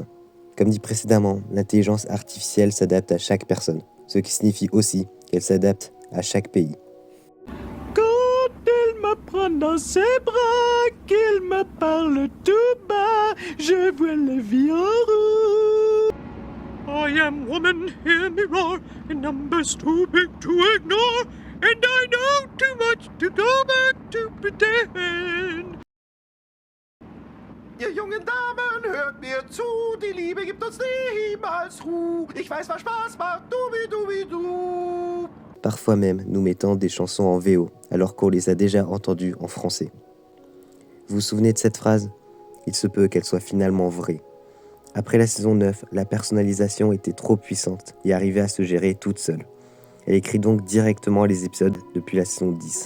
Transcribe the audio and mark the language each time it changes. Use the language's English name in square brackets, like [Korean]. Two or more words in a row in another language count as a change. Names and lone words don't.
[French] Comme dit précédemment, l'intelligence artificielle s'adapte à chaque personne, ce qui signifie aussi qu'elle s'adapte à chaque pays. Quand elle me prend dans ses bras, qu'il me parle tout bas, je vois la vie en rouge. [English] I am woman, hear me roar, and numbers too big to ignore, and I know too much to go back to pretend. [German] Ihr jungen Damen, hört mir zu, die Liebe gibt uns niemals Ruhe. Ich weiß, was Spaß macht, du. [French] Parfois même, nous mettons des chansons en VO, alors qu'on les a déjà entendues en français. Vous vous souvenez de cette phrase ? Il se peut qu'elle soit finalement vraie. Après la saison 9, la personnalisation était trop puissante et arrivait à se gérer toute seule. Elle écrit donc directement les épisodes depuis la saison 10.